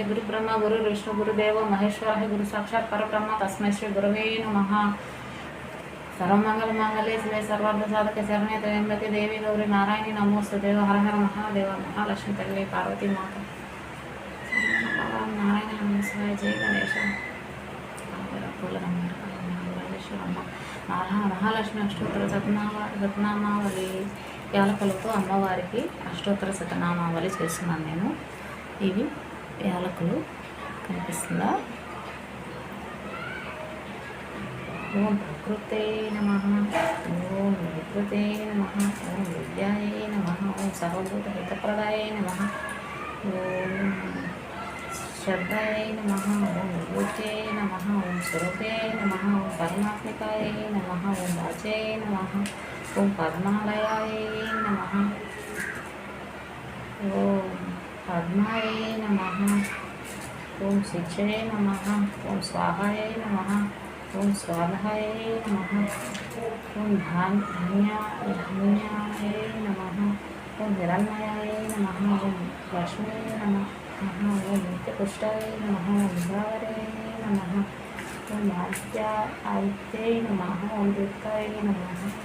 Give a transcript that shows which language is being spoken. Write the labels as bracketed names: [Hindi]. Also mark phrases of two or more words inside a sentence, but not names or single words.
[Sanskrit] गुरुब्रह्मा गुरुर्विष्णु गुरुदेवो महेश्वरः गुरुसाक्षात् परब्रह्म तस्मै श्री गुरवे नमः। सर्वमंगलमांगल्ये शिवे सर्वार्थसाधके शरण्ये त्र्यंबके देवी गौरी नारायणी नमोस्तुते। [Hindi] हर हर महादेव महालक्ष्मी तल्ली पार्वती माता नारायण नमस्कार जय गणेश [Telugu] మహాలక్ష్మి అష్టోత్తర శతనామావళి యాలకులతో అమ్మవారికి అష్టోత్తర శతనామావళి చేస్తున్నాను నేను. ఇవి యాలకులు కనిపిస్తుందా? [Sanskrit] ఓం ప్రకృతే నమః, ఓం వికృతే నమః, ఓం విద్యాయే నమః, ఓం సర్వభూత హితప్రదాయే నమః, ఓం श्रद्धायै नमः, ओं विभूत्यै नमः, ओं स्वरूपे नमः, ओं परमात्मिकायै नमः, ओं वाचे नमः, ओं पद्मालयाय नमः, ओं पद्मायै नमः, ओं शिक्षये नमः, ओं स्वाहाय नमः, ओं स्वाधाय नमः, ओं धान्याय नमः, ओं हिरण्मयाय नमः, ओं लक्ष्मी नमः, ओं नित्यपुष्टाय नमः, ओं विभावरे नमः, ओं आदित्यै नमः, ओं दुर्गाय नमः,